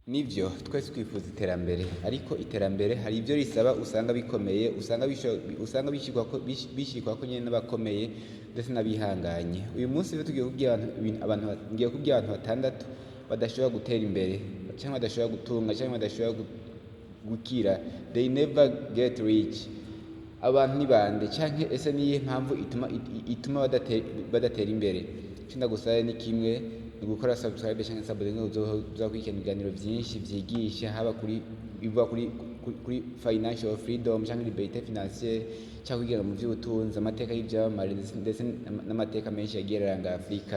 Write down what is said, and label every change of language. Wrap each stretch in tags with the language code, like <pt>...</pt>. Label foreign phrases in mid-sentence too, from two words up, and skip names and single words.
<rn>Nivyo twese twifuza iterambere, ariko iterambere hari ibyo risaba usanga bikomeye, usanga bishikwako nyene n'abakomeye ndetse n'abihanganye. Uyu munsi rero tugiye kubwira abantu batandatu badashobora gutera imbere canke badashobora gutunga canke badashobora gukira,</rn> <en>they never get rich.</en> <rn>Abantu ni bande canke ese niyihe mpamvu ituma badatera imbere? Ico ndagusaba ni kimwe, ni gukora subscribe canke sabone uzokurikirana ibiganiro vyinshi vyigisha, haba biva kuri</rn> <en>financial freedom</en> <rn>canke</rn> <fr>liberté financière,</fr> <rn>canke kwigira mu vy'ubutunzi, amateka y'ivyamamare ndetse n'amateka menshi yagiye aranga Afrika.</rn>